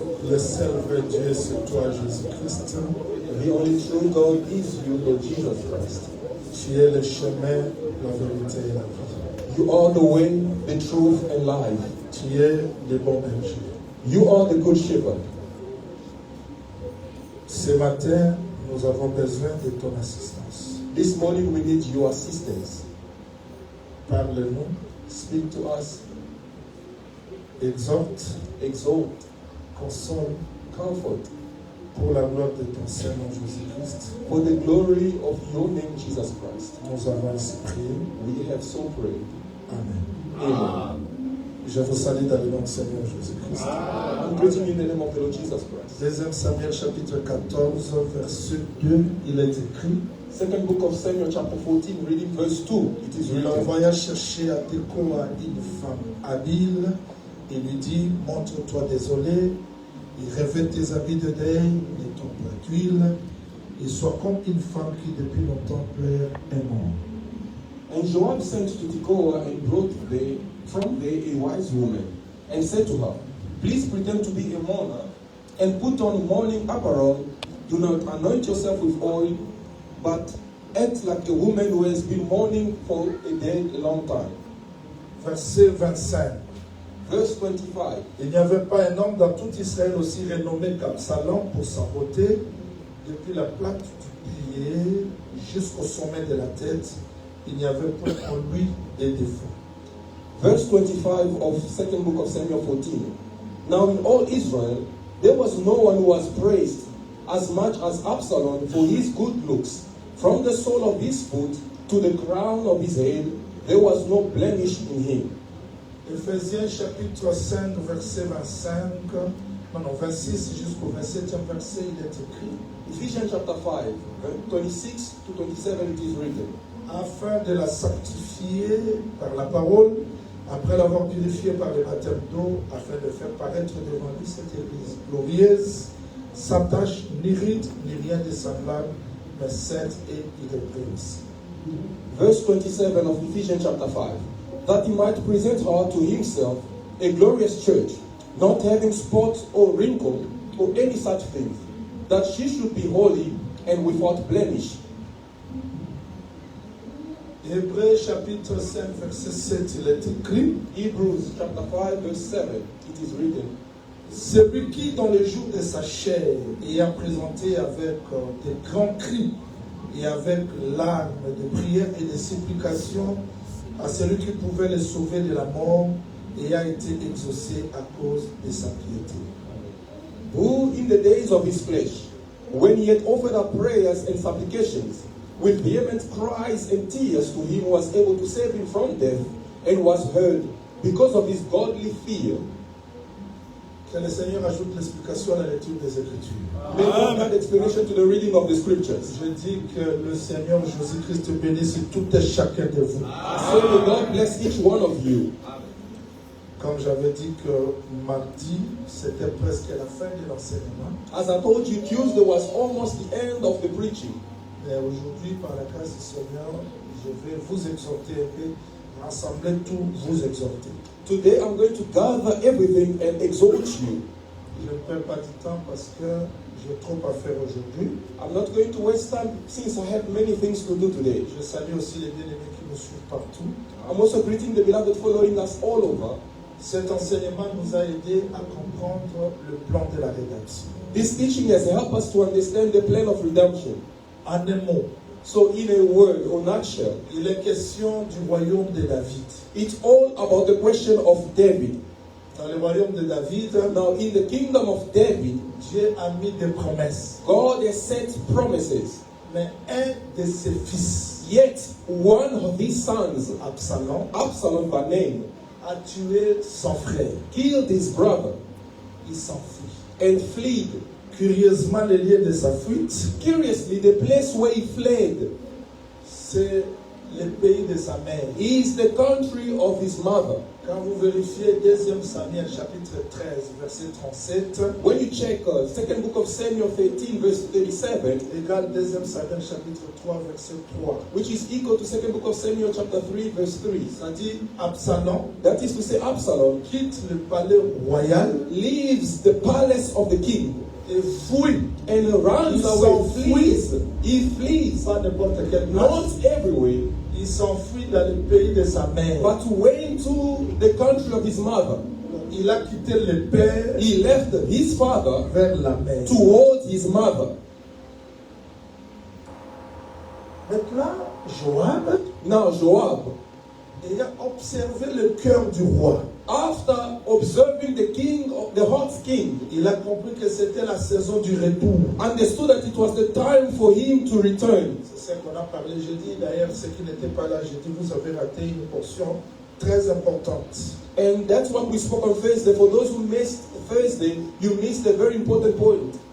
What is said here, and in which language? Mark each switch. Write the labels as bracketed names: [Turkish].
[French] Le seul vrai Dieu, c'est toi, Jésus-Christ. [English] The only true God is you, Lord Jesus Christ. [French] Tu es le chemin, la vérité et la vie. [English] You are the way, the truth, and life. [French] Tu es le bon berger. [English] You are the good shepherd. [French] Ce matin, nous avons besoin de ton assistance. [English] This morning we need your assistance. [French] Parle-nous, [English] Speak to us, [French] exhorte, [English] exalt, [French] console, [English] comfort, [French] pour la gloire de ton Seigneur Jésus-Christ. [English] for the glory of your name, Jesus Christ. [French] Nous avons ainsi prié. [English] We have so prayed. [French] Amen. [English] Amen. [French] Je vous salue dans le nom du Seigneur Jésus-Christ. [English] I'm greeting you in the name of the Lord Jesus Christ. [French] 2 Samuel chapitre 14, verset 2, il est écrit: [English] Second book of Samuel, chapter 14, reading verse 2. It is [French] il [English] written. [French] envoya chercher à Tekoa une femme habile et lui dit: montre-toi désolé, et revêt tes habits de deuil et ton plat d'huile, et sois comme une femme qui depuis longtemps pleure un mort. [English] And Joab sent to Tekoa and brought from there a wise woman, and said to her, please pretend to be a mourner, and put on mourning apparel. Do not anoint yourself with oil, but act like a woman who has been mourning for a long time. [French] Verset 25. [English] Verse 25. [French] Il n'y avait pas un homme dans tout Israël aussi renommé qu'Absalom pour sa beauté, depuis la plaque du pied jusqu'au sommet de la tête. Il n'y avait point en lui des défauts. [English] Verse 25 of second book of Samuel 14. Now in all Israel, there was no one who was praised as much as Absalom for his good looks. From the sole of his foot to the crown of his head, there was no blemish in him. [French] Éphésiens chapitre 5, verset 25, non, 26 jusqu'au 27e verset, il est écrit: [English] Ephesians chapter 5, 26 to 27 it is written. [French] Afin de la sanctifier par la parole, après l'avoir purifiée par le baptême d'eau, afin de faire paraître devant lui cette église glorieuse, sans tache, ni ride, ni rien de semblable, mais sainte et irrépréhensible. [English] Verse 27 of Ephesians chapter 5. That he might present her to himself a glorious church, not having spot or wrinkle or any such thing, that she should be holy and without blemish. [French] Hébreux chapitre 5 verset 7, il est écrit: [English] Hebrews chapter 5 verse 7, it is written. [French] Celui qui, dans le jour de sa chair, ayant présenté avec des grands cris et avec larmes de prières et de supplications à celui qui pouvait le sauver de la mort, et a été exaucé à cause de sa piété. [English] Who in the days of his flesh, when he had offered up prayers and supplications, with vehement cries and tears to him, was able to save him from death, and was heard because of his godly fear. [French] Que le Seigneur ajoute l'explication à la lecture des Écritures. [English] May God add explanation to the reading of the scriptures. [French] Je dis que le Seigneur Jésus-Christ bénisse tout et chacun de vous. [English] So may God bless each one of you. [French] Comme j'avais dit que mardi, c'était presque la fin de l'enseignement. [English] As I told you, Tuesday was almost the end of the preaching. [French] Mais aujourd'hui, par la grâce du Seigneur, je vais vous exhorter un peu, rassembler tout, vous exhorter. [English] Today I'm going to gather everything and exhort you. [French] Je ne perds pas du temps parce que j'ai trop à faire aujourd'hui. [English] I'm not going to waste time since I have many things to do today. [French] Je salue aussi les bien-aimés qui nous suivent partout. [English] I'm also greeting the beloved following us all over. [French] Cet enseignement nous a aidés à comprendre le plan de la rédemption. [English] This teaching has helped us to understand the plan of redemption. [French] En un mot, [English] So in a word or nutshell, [French] il est question du royaume de David. [English] it's all about the question of David. [French] Dans le royaume de David, [English] Now in the kingdom of David, [French] Dieu a mis des promesses. [English] God has set promises. [French] Mais un de ses fils, [English] Yet one of his sons, [French] Absalom, [English] Absalom by name, [French] a tué son frère. [English] killed his brother, [French] Il s'enfuit. [English] and fled. [French] Curieusement, le lieu de sa fuite, [English] Curiously, the place where he fled [French] c'est le pays de sa mère. [English] is the country of his mother. [French] Quand vous vérifiez 2 Samuel chapitre 13, verset 37, [English] When you check second book of Samuel 13, verse 37, [French] égale 2 Samuel chapitre 3, verset 3. [English] which is equal to second book of Samuel chapter 3, verse 3. [French] Ça dit Absalom [English] That is to say, Absalom [French] quitte le palais royal [English] leaves the palace of the king [French] et fouille. [English] and runs [French] Il [English] away, [French] s'enfuit. [English] flees. He flees, [French] Pas n'importe quelle [English] not [French] place. [English] everywhere, [French] Il s'enfuit dans le pays de sa mère. [English] but went to the country of his mother. [French] Il a quitté le père [English] He left his father [French] vers la mère. [English] towards his mother. [French] Maintenant, Joab [English] Now Joab, [French] ayant observé le cœur du roi, [English] after observing the hot king, [French] il a compris que c'était la saison du retour. [English] understood that it was the time for him to return. [French] C'est ce qu'on a parlé jeudi. D'ailleurs, ceux qui n'étaient pas là jeudi, vous avez raté une portion très importante. [English] And that's what we spoke on Thursday. For those who missed Thursday, you missed a very important point.